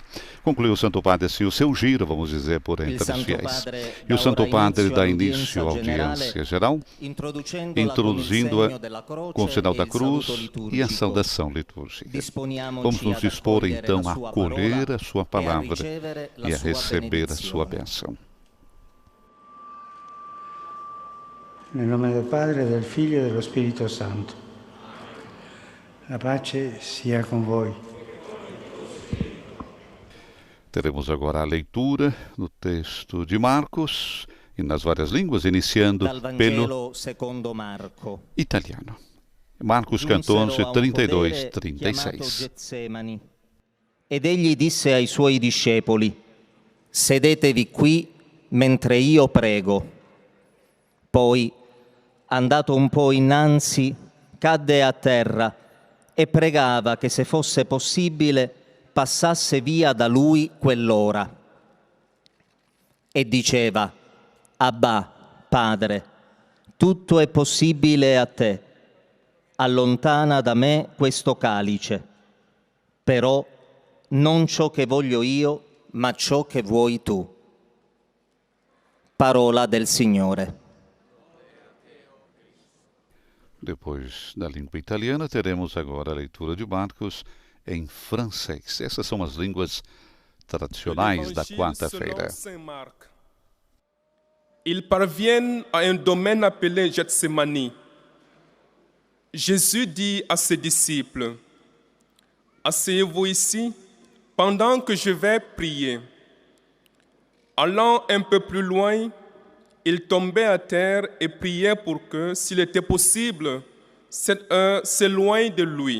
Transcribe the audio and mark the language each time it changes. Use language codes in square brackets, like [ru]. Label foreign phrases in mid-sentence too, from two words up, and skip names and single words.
[pt] Concluiu o Santo Padre assim o seu giro, vamos dizer, por entre os fiéis. E o Santo Padre dá início à audiência geral, introduzindo-a com o sinal da cruz e a saudação litúrgica. Vamos nos dispor então a acolher a sua palavra e a receber a sua bênção. [it] Nel nome del Padre, del Figlio e dello Spirito Santo. A pace sia com voi. [pt] Teremos agora a leitura do texto de Marcos, e nas várias línguas, iniciando pelo italiano. Marcos 14, 32, 36. [it] Ed egli disse ai suoi discepoli: sedetevi qui mentre io prego. Poi, andato un po' innanzi, cadde a terra e pregava che, se fosse possibile, passasse via da lui quell'ora. E diceva: Abbà, Padre, tutto è possibile a te. Allontana da me questo calice. Però non ciò che voglio io, ma ciò che vuoi tu. Parola del Signore. [pt] Depois da língua italiana, teremos agora a leitura de Marcos em francês. Essas são as línguas tradicionais da quarta-feira. [fr] Ils parviennent à un domaine appelé Gethsémani. Jésus dit à ses disciples: asseyez-vous ici pendant que je vais prier. Allant un peu plus loin, il tombait à terre et priait pour que, s'il était possible, cette heure s'éloigne de lui.